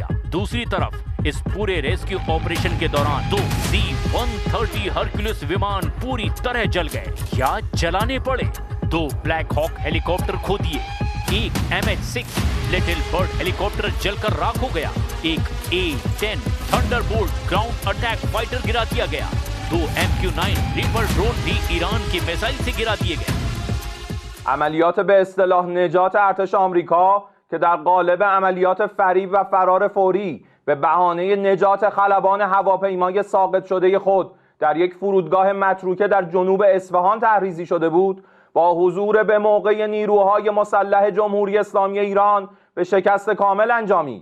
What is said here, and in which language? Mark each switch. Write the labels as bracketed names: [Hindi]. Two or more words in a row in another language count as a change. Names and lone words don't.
[Hindi] दूसरी तरफ इस पूरे [English] rescue operation [Hindi] के दौरान 2 C-130 हरक्यूलिस विमान पूरी तरह जल गए या जलाने पड़े। 2 ब्लैक हॉक हेलीकॉप्टर खो दिए। एक MH-6 लिटिल बर्ड हेलीकॉप्टर जलकर राख हो गया। एक A-10 थंडरबोल्ट [English] ground attack fighter [Hindi] गिरा दिया गया। 2 MQ-9 रीपर ड्रोन भी ईरान की मिसाइल से गिरा दिए गए। [Persian] عملیات به اصطلاح نجات ارتش آمریکا که در قالب عملیات فریب و فرار فوری به بهانه نجات خلبان هواپیمای ساقط شده خود در یک فرودگاه متروکه در جنوب اصفهان تحریزی شده بود، با حضور به موقع نیروهای مسلح جمهوری اسلامی ایران به شکست کامل انجامید.